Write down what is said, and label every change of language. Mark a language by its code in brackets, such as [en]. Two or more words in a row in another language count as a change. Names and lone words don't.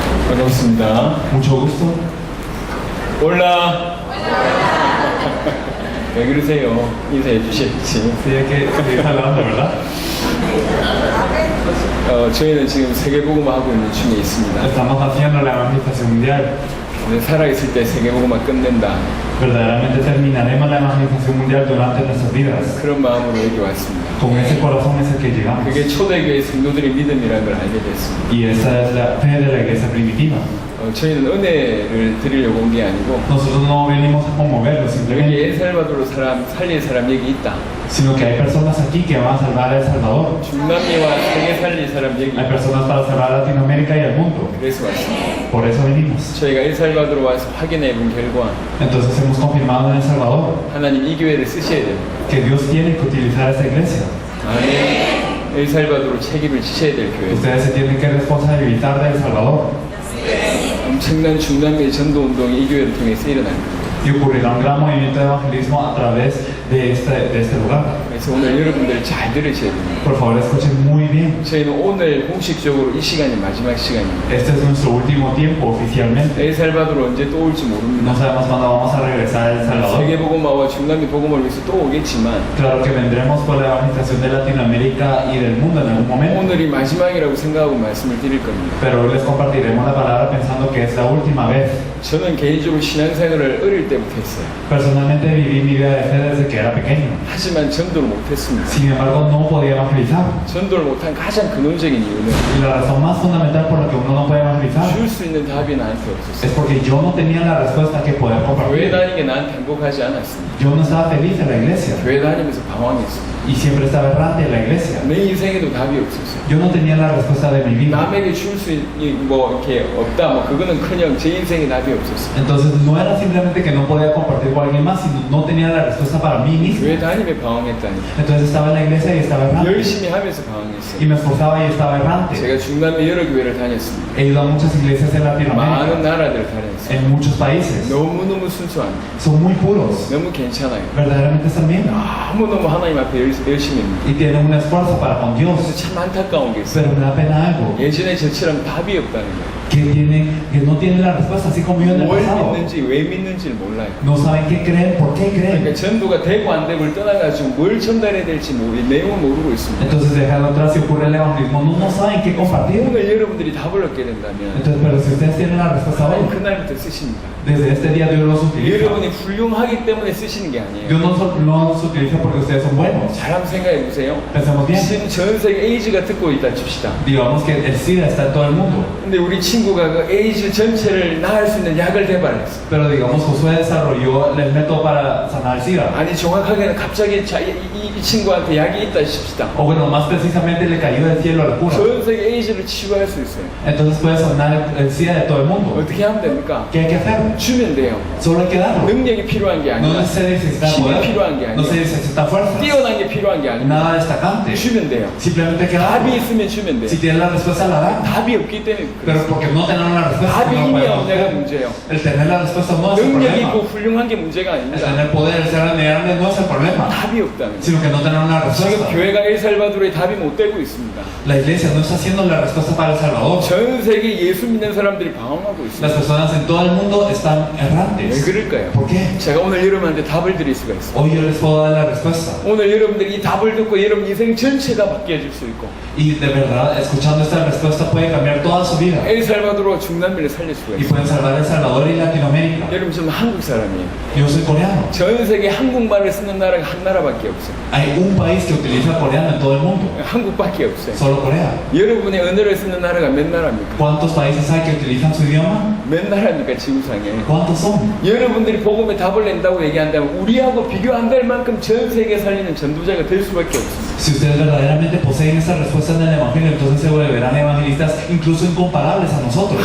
[ko] 반갑습니다. [es] Mucho gusto. [ko] 올라. 왜 그러세요? 인사해 주셔야지. [es] Sí, es que estoy hablando, ¿verdad? [ko] 저희는 지금 세계복음화 하고 있는 중에 있습니다. [es] Estamos haciendo la evangelización mundial. [ko] 살아있을 때 세계복음화 끝낸다. [es] Verdaderamente terminaremos la evangelización mundial durante nuestras vidas. [ko] 그런 마음으로 여기 왔습니다. [es] Con ese corazón es el que llegamos. [ko] 그게 초대교회 성도들의 믿음이라는 걸 알게 됐습니다. [es] Y esa es la fe de la iglesia primitiva. [ko] 저희는 은혜를 드리려고 온 게 아니고 [es] Nosotros no venimos a conmoverlo [ko] 여기 [es] simplemente, [ko] 엘살바도르 살릴 사람 여기 있다. [es] sino que hay personas aquí que van a salvar a El Salvador. [ko] 중남미와 세계 살릴 사람 여기 [es] Hay [ko] 있다. [es] personas para salvar a Latinoamérica y al mundo. [ko] 그래서 왔습니다. [es] Por eso venimos. [ko] 저희가 엘살바도르 와서 확인해 본 결과 [es] Entonces hemos confirmado en El Salvador [ko] 하나님 이 교회를 쓰셔야 돼요. [es] que Dios tiene que utilizar esa iglesia. [ko] 아멘. 엘살바도르 책임을 지셔야 될 교회. [es] Ustedes se tienen que responsabilizar de El Salvador. [ko] 엄청난 중남미 전도 운동이 이 교회를 통해서 일어날 겁니다. [es] Y ocurrirá un gran movimiento de evangelismo a través de este lugar. [ko] 그래서 오늘 여러분들 잘 들으셔야 됩니다. [es] Por favor, escuchen muy bien. [ko] 저희는 오늘 공식적으로 이 시간이 마지막 시간입니다. [es] Este es nuestro último tiempo oficialmente. [ko] 엘살바도르 언제 또 올지 모릅니다. [es] No sabemos cuándo vamos a regresar a El Salvador. [ko] 세계 복음화와 중남미 복음을 위해서 또 오겠지만 [es] Claro que vendremos por la evangelización de Latinoamérica y del mundo en algún momento. [ko] 오늘이 마지막이라고 생각하고 말씀을 드릴 겁니다. [es] Pero hoy les compartiremos la palabra pensando que es la última vez. [ko] 저는 개인적으로 신앙생활을 어릴 때부터 했어요. [es] Personalmente viví mi vida de fe desde que era pequeño. [ko] 하지만 전도를 못했습니다. [es] Sin embargo, no podía evangelizar. [ko] 전도를 못한 가장 근원적인 이유는 [es] Y la razón más fundamental por la que uno no puede evangelizar [ko] 줄 수 있는 답이 나한테 없었어요. [es] es porque yo no tenía la respuesta que poder [ko] 교회 [es] compartir. [ko] 다니는 게 나한테 행복하지 않았습니다. [es] Yo no estaba feliz en la iglesia [ko] 교회 다니면서 방황했습니다. [es] y siempre estaba errante en la iglesia. [ko] 내 인생에도 답이 없었어요. [es] Yo no tenía la respuesta de mi vida. [ko] 남에게 줄 수 있는 뭐 이렇게 없다 뭐 그거는커녕 제 인생에 답이 없었어요. [es] Entonces no era simplemente que no podía compartir con alguien más, sino no tenía la respuesta para mí mismo. [ko] 교회 다니며 방황했다니. [es] Entonces estaba en la iglesia y estaba errante. [ko] 열심히 하면서 [es] Y [ko] 방황했어요. [es] me esforzaba y estaba errante. [ko] 제가 중남미 여러 교회를 다녔습니다. [es] He ido a muchas iglesias en [ko] 많은 [es] Latinoamérica, [ko] 나라들을 다녔어요. [es] en muchos países. [ko] 너무너무 순수한, [es] Son muy puros. [ko] 너무 괜찮아요. [es] Verdaderamente están bien. [ko] 너무너무 하나님 앞에 열심히 합니다. [es] Y tienen un esfuerzo para con Dios. [ko] 그래서 참 안타까운 게 있어요. [es] Pero me da pena algo. [ko] 예전에 저처럼 답이 없다는 거예요. [es] Que no tienen la respuesta así como yo en el [ko] 뭘 [es] pasado. [ko] 믿는지 왜 믿는지를 몰라요. [es] No saben qué creen, por qué creen. [ko] 그러니까 전도가 되고 안 되고를 떠나가지고 뭘 전달해야 될지 내용을 모르고 있습니다. [es] Entonces dejando atrás si ocurre el evangelismo, no saben qué compartir. [ko] 오늘 여러분들이 답을 얻게 된다면 [es] Entonces, pero si ustedes tienen la respuesta [ko] 하나님 [es] hoy, [ko] 그날부터 쓰십니다. [es] desde este día Dios los utiliza. [ko] 여러분이 훌륭하기 때문에 쓰시는 게 아니에요. [es] Dios no los utiliza porque ustedes son buenos. [ko] 잘 한번 생각해 보세요. [es] Pensemos bien. [ko] 지금 전 세계 에이즈가 듣고 있다 칩시다. [es] Digamos que el SIDA está en todo el mundo. [ko] 근데 우리 친구가 그 에이즈 전체를 나을 수 있는 약을 개발했어. [es] Pero digamos, Josué desarrolló el método para sanar el SIDA. [ko] 아니 정확하게는 갑자기 이 친구한테 약이 있다 칩시다. [es] O bueno, más precisamente le cayó del cielo la cura. [ko] 전 세계 에이즈를 치유할 수 있어요. [es] Entonces puede sanar el SIDA de todo el mundo. [ko] 어떻게 하면 됩니까? [es] ¿Qué hay que hacer? [ko] 주면 돼요. [es] Solo hay que darlo. [ko] 능력이 필요한 게 [es] No [ko] 아니라 [es] se necesita [ko] 힘이 [es] poder. [ko] 필요한 게 [es] No se [ko] 아니라 [es] necesita fuerza. [ko] 뛰어난 게 필요한 게 아니라 [es] Nada destacante. [ko] 주면 돼요. [es] Simplemente hay que [ko] 답이 [es] darlo. [ko] 있으면 주면 돼요. [es] Si tienen la respuesta, la dan. [ko] 답이 없기 때문에 [es] Pero [ko] 그래요. [es] porque no tienen la respuesta, [ko] 답이 [es] no [ko] 힘이 [es] pueden [ko] 없냐가 [es] hacer. [ko] 문제예요. [es] El tener la respuesta no es el [ko] 능력이 [es] problema. [ko] 있고 훌륭한 게 문제가 [es] El [ko] 아닙니다. [es] tener poder, el ser admirable no es el problema. [ko] 답이 없다는 거예요. [es] Sino que no tener una [ko] 지금 [es] respuesta. [ko] 교회가 엘살바도르에 답이 못 되고 있습니다. [es] La iglesia no está haciendo la respuesta para El Salvador. [ko] 전 세계 예수 믿는 사람들이 방황하고 [es] Las [ko] 있습니다. [es] personas en todo el mundo están [ko] 왜 [es] errantes. [ko] 그럴까요? [es] ¿Por qué? [ko] 제가 오늘 여러분한테 답을 드릴 수가 있어요. [es] Hoy yo les puedo dar la respuesta. [ko] 오늘 여러분들이 이 답을 듣고 여러분 인생 전체가 바뀌어질 수 있고 [es] Y de verdad, escuchando esta respuesta puede cambiar toda su vida. [ko] 엘살바도르와 중남미를 살릴 수가 [es] Y [ko] 있어요. [es] pueden salvar El Salvador y Latinoamérica. [ko] 여러분 저는 한국 사람이에요. [es] Yo soy coreano. [ko] 전 세계 한국말을 쓰는 나라가 한 나라밖에 없어요. [es] Hay un país que utiliza coreano en todo el mundo. [ko] 한국밖에 없어요. [es] Solo Corea. [ko] 여러분의 언어를 쓰는 나라가 몇 나라입니까? [es] ¿Cuántos países hay que utilizan su idioma? [ko] 몇 나라입니까 지구상에? [es] ¿Cuántos son? [ko] 여러분들이 복음에 답을 낸다고 얘기한다면 우리하고 비교 안 될 만큼 전 세계 살리는 전도자가 될 수밖에 없습니다. [es] Si ustedes verdaderamente poseen esa respuesta en el Evangelio, entonces se volverán evangelistas incluso incomparables a nosotros.